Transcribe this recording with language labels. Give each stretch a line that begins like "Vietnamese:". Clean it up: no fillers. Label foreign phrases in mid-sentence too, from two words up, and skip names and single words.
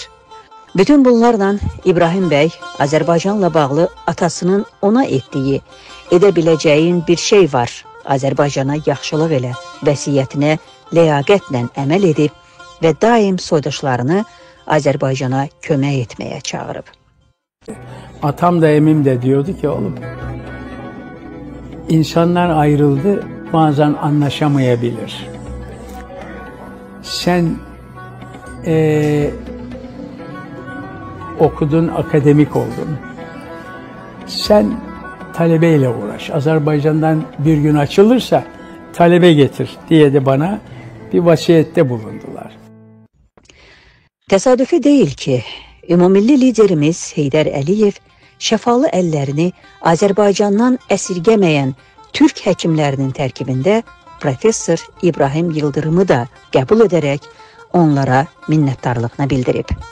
Azerbaijani: Bütün bunlarla İbrahim bəy Azərbaycanla bağlı atasının ona etdiyi, edə biləcəyin bir şey var, Azərbaycana yaxşılıq elə vəsiyyətinə ləyaqətlə əməl edib və daim soydaşlarını Azərbaycana kömək etməyə çağırıb.
Turkish: Atam da emim de diyordu ki oğlum, insanlar ayrıldı, bazen anlaşamayabilir. Sen okudun, akademik oldun. Sen talebeyle uğraş. Azerbaycan'dan bir gün açılırsa talebe getir diye de bana bir vasiyette bulundular.
Azerbaijani: Təsadüfi deyil ki, ümumilli liderimiz Heydər Əliyev şəfalı əllərini Azərbaycandan əsirgəməyən Türk həkimlərinin tərkibində Professor İbrahim Yıldırımı da qəbul edərək onlara minnətdarlığını bildirib.